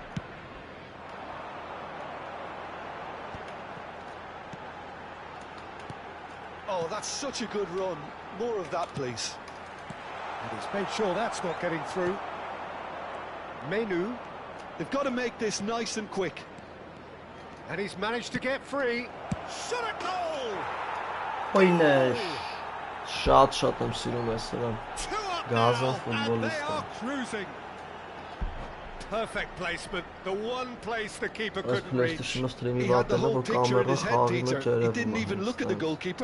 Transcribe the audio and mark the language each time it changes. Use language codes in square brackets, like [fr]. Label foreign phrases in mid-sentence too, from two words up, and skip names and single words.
[en] Oh, that's such a good run. More of that, please. And he's made sure that's not getting through. Menu. They've got to make this nice and quick. And he's managed to get free. Shot at goal! Oyneş. [hy] Շատ եմ սիրում ես սրան. Գազան ֆուտբոլիստ է. [en] Cruising. Perfect placement. The one place the keeper couldn't reach. He had the whole picture in his head, Peter. He didn't even look at the goalkeeper.